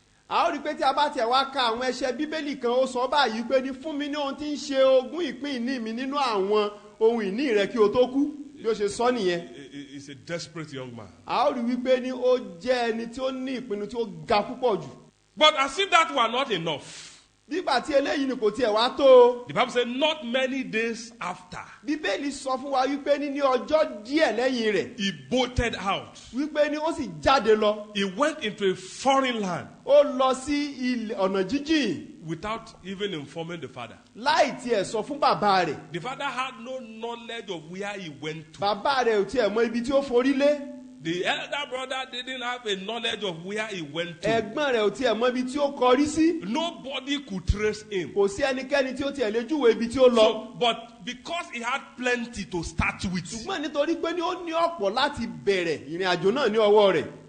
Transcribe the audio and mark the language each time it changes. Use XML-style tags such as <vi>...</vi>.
<yo>a ó rí i pé tí a bá tiẹ̀ wá ka àwọn ẹsẹ̀ bíbélì kan ó sọ báyìí pé ní fún mi ní ohun tí ń ṣe ogún ìpín ìní mi nínú àwọn ohun ìní rẹ kí o tó kú bí ó ṣe sọ nìyẹn.</yo> <en>He's a desperate young man.</en> <yo>a ó rí i wípé ní ó jẹ́ ẹni tí ó ní ìpinnu tí ó ga púpọ̀ jù.</yo> <en>But as if that were not enough,</en> <yo>nígbà tí eléyìí ni kò tiẹ̀ wá tó o.</yo> <en>the Bible said not many days after,</en> <yo>bíbélì sọ fún wa wípé ní ọjọ́ díẹ̀ lẹ́yìn rẹ̀</yo> <en>he bolted out.</en> <yo>wípé ní ó sì jáde lọ.</yo> <en>He went into a foreign land</en> <yo>ó lọ sí ọ̀nà jíjìn</yo> <en>without even informing the father.</en> <yo>láì tiẹ̀ sọ fún bàbá rẹ̀.</yo> <en>The father had no knowledge of where he went to.</en> <yo>bàbá rẹ̀ ò tiẹ̀ mọ ibi tí ó forí lé.</yo> <en>The elder brother didn't have a knowledge of where he went to.</en> <yo>ẹ̀gbọ́n rẹ̀ ò tiẹ̀ mọ ibi tí ó kọrí sí.</yo> <en>Nobody could trace him.</en> <yo>kò sí ẹnikẹ́ni tí ó tiẹ̀ lè júwe ibi tí ó lọ.</yo> <en>So, but because he had plenty to start with,</en> <yo>ṣùgbọ́n nítorí pé ní ó ní ọ̀pọ̀ láti bẹ̀rẹ̀ ìrìn àjò náà ní ọwọ́ rẹ̀.</yo>